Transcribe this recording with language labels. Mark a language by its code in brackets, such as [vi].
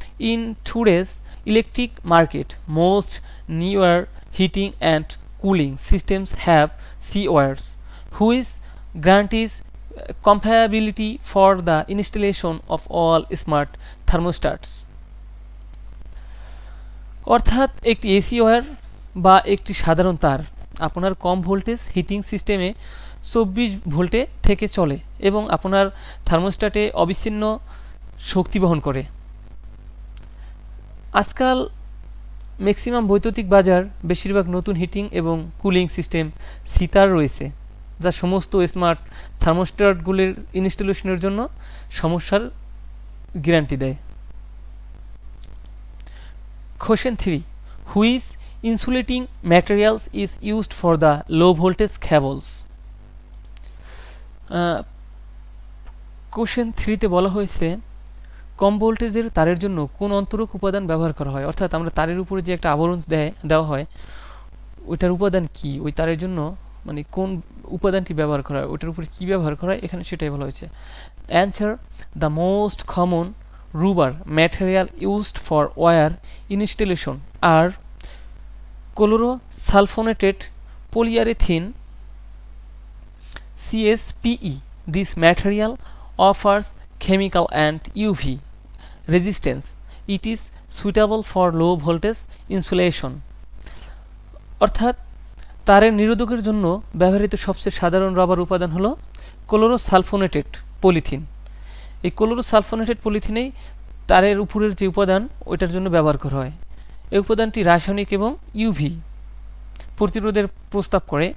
[en] In today's electric market, most newer heating and cooling systems have C wires, which guarantees compatibility for the installation of all smart thermostats. [bn] অর্থাৎ একটি AC wire বা একটি সাধারণ তার আপনার কম voltage heating সিস্টেমে 24 ভোল্টে থেকে চলে এবং আপনার থার্মোস্ট্যাটে অবিচ্ছিন্ন শক্তি বহন করে। আজকাল ম্যাক্সিমাম বৈদ্যুতিক বাজার বেশিরভাগ নতুন হিটিং এবং কুলিং সিস্টেম সিতার রয়েছে, যা সমস্ত স্মার্ট থার্মোস্ট্যাটগুলির ইনস্টলেশনের জন্য সমস্যার গ্যারান্টি দেয়। [en] Question 3. Which insulating materials is used for the low voltage cables? [bn] Question 3 তে বলা হয়েছে কম ভোল্টেজের তারের জন্য কোন অন্তরক উপাদান ব্যবহার করা হয়, অর্থাৎ আমরা তারের উপরে যে একটা আবরণ দেওয়া হয় ওইটার উপাদান কি, ওই তারের জন্য মানে কোন উপাদানটি ব্যবহার করা হয়, ওইটার উপরে কি ব্যবহার করা হয়, এখানে সেটাই বলা হয়েছে। [en] Answer: the most common rubber material used for wire installation are chlorosulfonated polyurethane CSPE. This material offers chemical and UV resistance. It is suitable for low voltage insulation. [bn] অর্থাৎ তারের নিরোধকের জন্য ব্যবহৃত সবচেয়ে সাধারণ রাবার উপাদান হলো ক্লোরোসালফোনেটেড পলিথিন। এই ক্লোরোসালফোনেটেড পলিথিনেই তারের উপরের যে উপাদান ওইটার জন্য ব্যবহার করা হয়। এই উপাদানটি রাসায়নিক এবং ইউভি প্রতিরোধের প্রস্তাব করে।